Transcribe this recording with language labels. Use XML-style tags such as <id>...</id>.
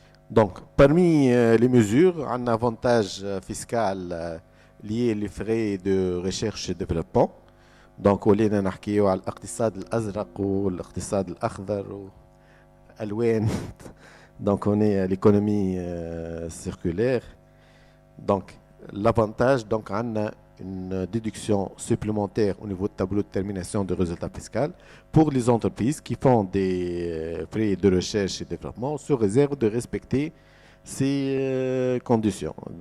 <fr>Donc, parmi les mesures, un avantage fiscal lié aux frais de recherche et développement. Donc,</fr> <ar>ولينا نحكيو على الاقتصاد الأزرق والاقتصاد الأخضر والألوان.</ar> <fr>Donc, on est à l'économie circulaire. Donc, l'avantage, donc, on a une déduction supplémentaire au niveau de tableau de termination de résultats fiscaux pour les entreprises qui font des frais de recherche et développement sous réserve de respecter ces conditions.</fr>